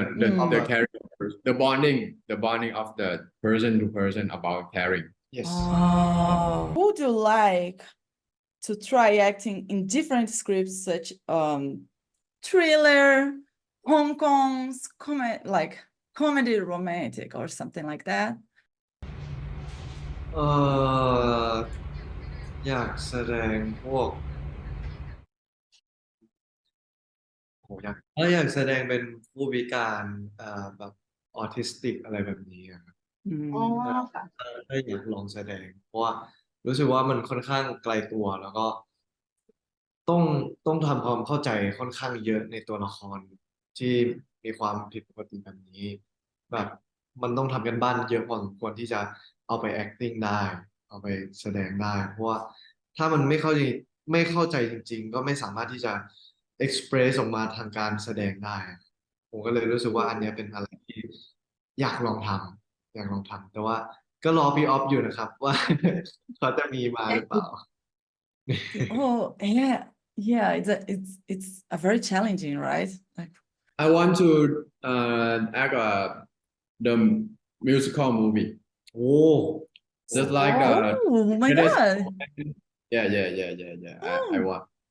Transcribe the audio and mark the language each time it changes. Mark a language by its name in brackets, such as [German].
[English] the caring, the bonding of the person to person about caring. yes Would you like to try acting in different scripts such thriller, Hong Kong's comedy romantic or something like that? [Thai] เอออยากแสดงพวกโหอยากแสดงเป็นผู้พิการแบบออทิสติกอะไรแบบนี้อะครับ Mm. อ๋อค่ะ ก็อยากลองแสดง เพราะว่ารู้สึกว่ามันค่อนข้างไกลตัวแล้วก็ต้องต้องทำความเข้าใจค่อนข้างเยอะในตัวละครที่มีความผิดปกติแบบนี้ แบบมันต้องทำกันบ้านเยอะพอสมควรที่จะเอาไป acting ได้ เอาไปแสดงได้ เพราะว่าถ้ามันไม่เข้าใจจริง ๆ ก็ไม่สามารถที่จะ express ออกมาทางการแสดงได้ ผมก็เลยรู้สึกว่าอันเนี้ยเป็นอะไรที่อยากลองทำแต่ว่าก็รอพี่ออฟอยู่นะครับ ว่า เขาจะมีมาหรือเปล่า [English] Oh, yeah, it's a very challenging, right? Like, I want to act the musical movie. โอ้ Just like oh my it is- God, yeah. I want.